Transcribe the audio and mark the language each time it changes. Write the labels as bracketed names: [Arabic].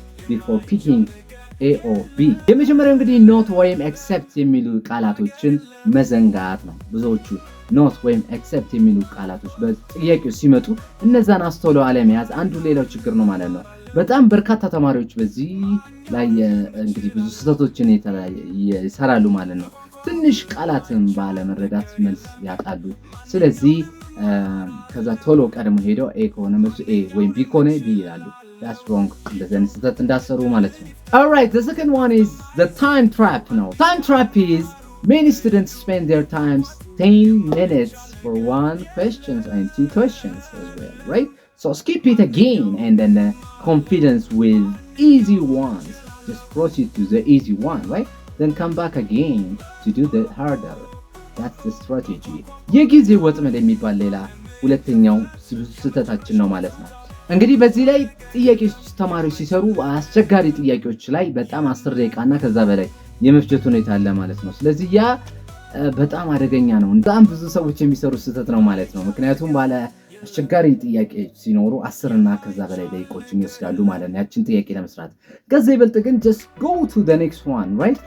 [English] before picking A or B። [Amharic] የመጀመሪያው እንግዲህ not ወይም except የሚሉ ቃላቶችን መዘንጋት ነው። ብዙዎቹ not ወይም except የሚሉ ቃላቶች በጥያቄው ሲመጡ እነዛን አስተውሎ አለመያዝ አንዱ ሌላው ችግር ነው ማለት ነው። በጣም በርካታ ተማሪዎች በዚህ ላይ እንግዲህ ብዙ ስህተቶችን ይሰራሉ ማለት ነው። ትንሽ ቃላትን ባለመረዳት መልስ ያጣሉ። ስለዚህ ከዛ ቶሎ ቀድሞ ሄደው A ከሆነ መልሱ A ወይም B ከሆነ B ይላሉ። [English] That's wrong. [Amharic] እንደዚህ ስህተት እንዳሰሩ ማለት ነው። [English] Alright, the second one is the time trap ነው. Time trap is many students spend their time 10 minutes for one question and two questions as well, right? So skip it again and then confidence with easy ones. Just proceed to the easy one, right? Then come back again to do the harder. That's the strategy. [Amharic] የጊዜ ወጥመድ የሚባል ሌላ ሁለተኛው ስህተታችን ነው ማለት ነው። እንግዲህ በዚህ ላይ ጥያቄዎች ተማሪዎች ሲሰሩ አስቸጋሪ ጥያቄዎች ላይ በጣም 10 ደቂቃና ከዛ በላይ የመፍጀት ሁኔታ አለ ማለት ነው። ስለዚህ ያ በጣም አደገኛ ነው። በጣም ብዙ ሰዎች የሚሰሩ ስህተት ነው ማለት ነው። ምክንያቱም ባለ አስቸጋሪ ጥያቄ ሲኖሩ 10 እና ከዛ በላይ ደቂቃዎችን ይወስዳሉ ማለት ነው ያችን ጥያቄ ለመስራት። ከዛ ይበልጥ ግን [English] just go to the next one, right?